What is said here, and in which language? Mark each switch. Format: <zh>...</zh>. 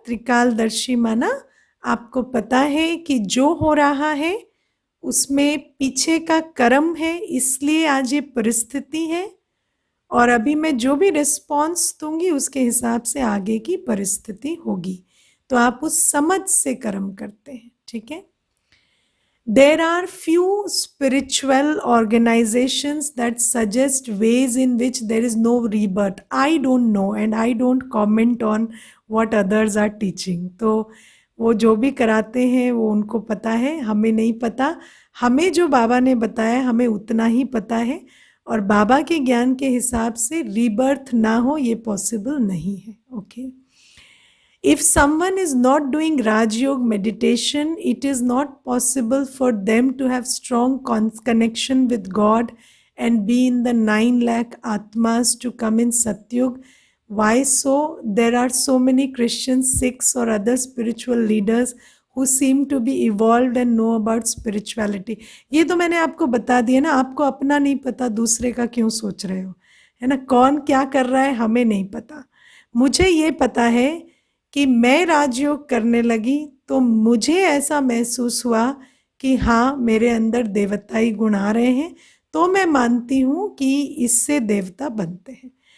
<hi>त्रिकालदर्शी माना आपको पता है कि जो हो रहा है उसमें पीछे का कर्म है, इसलिए आज ये परिस्थिति है, और अभी मैं जो भी रिस्पॉन्स दूंगी उसके हिसाब से आगे की परिस्थिति होगी। तो आप उस समझ से कर्म करते हैं। ठीक है।</hi> <en>There are few spiritual organizations that suggest ways in which there is no rebirth. I don't know and I don't comment on what others are teaching.</en> <hi>तो वो जो भी कराते हैं वो उनको पता है, हमें नहीं पता। हमें जो बाबा ने बताया हमें उतना ही पता है, और बाबा के ज्ञान के हिसाब से रीबर्थ ना हो ये पॉसिबल नहीं है। Okay.</hi> <en>If someone is not doing Raj Yoga meditation, it is not possible for them to have strong connection with God and be in the 9 lakh Atmas to come in Satyug. Why so? There are so many Christians, Sikhs or other spiritual leaders who seem to be evolved and know about spirituality.</en> <hi>ये तो मैंने आपको बता दिया ना, आपको अपना नहीं पता दूसरे का क्यों सोच रहे हो, है ना। कौन क्या कर रहा है हमें नहीं पता। मुझे ये पता है कि मैं राजयोग करने लगी तो मुझे ऐसा महसूस हुआ कि हाँ मेरे अंदर देवताई गुण आ रहे हैं, तो मैं मानती हूँ कि इससे देवता बनते हैं।</hi>